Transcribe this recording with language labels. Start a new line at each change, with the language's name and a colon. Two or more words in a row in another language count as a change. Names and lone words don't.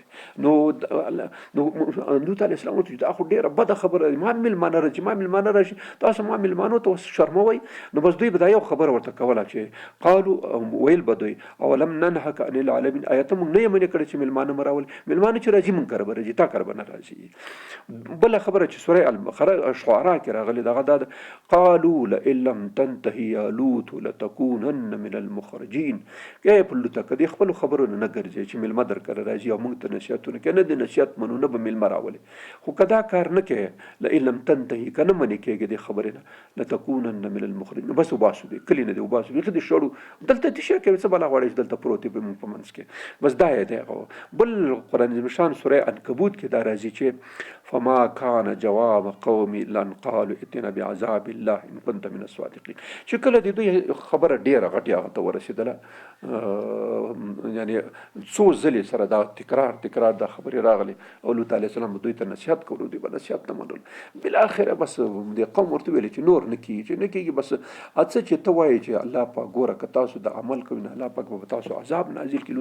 Pashto: نو لوط
Arabic: علیه السلام
Pashto: ورته دا خو ډېره بده خبره ده، ما میلمانه راځي، ما میلمانه راشي، تاسو ما میلمانو ته شرموئ. نو بس دوی به دا یو خبره ورته کوله چې قالو ویل به دوی
Arabic: اولم ننهک عن العالمین،
Pashto: آیا ته مونږ نه یې منې کړی چې میلمانه مه راولې، میلمانه چې راځي مونږ کره به راځي، تا کره به نه راځي. بله خبره چې سوره البقره شعراء کې راغلې دغه دا ده
Arabic: قالوا لئن لم تنتهي یا لوط لتكونن من المخرجین.
Pashto: کې په لوط کې خپل خبرونه نه ګرځي چې میلمه در کړه راځي او موږ ته نصیحتونه کوي، نه د نصیحت منو نه به میلمه راولي. خو کدا کار نه کوي
Arabic: لئن لم تنتهي
Pashto: کنه منې کېږي د خبرې نه
Arabic: لتكونن من المخرجین،
Pashto: بس وباسو دي کلی نه دی وباسو دي خدي شړو دلته تشه کې څه بلا غواړي دلته پروت به په منځ کې، بس دا دی. بل قرآن مشان سوره عنکبوت کې دا راځي چې
Arabic: فما كان جواب قومي لن قالوا ائتنا بعذاب الله ان كنت من الصادقين.
Pashto: چې کله د دوی خبره ډیره غټه هغه ته ورسېدله، یعنی څو ځلې سره دا تکرار دا خبرې راغلي او لوط
Arabic: علیه السلام
Pashto: دوی ته نصیحت کولو، دوی به نصیحت نه منل. بالاخره بس د قوم ورته ویل چې نور نه کیږي، بس اڅه چې ته وایې چې الله پاک ګوره که تاسو د عمل کوئ نه الله پاک به تاسو عذاب نازل کړي.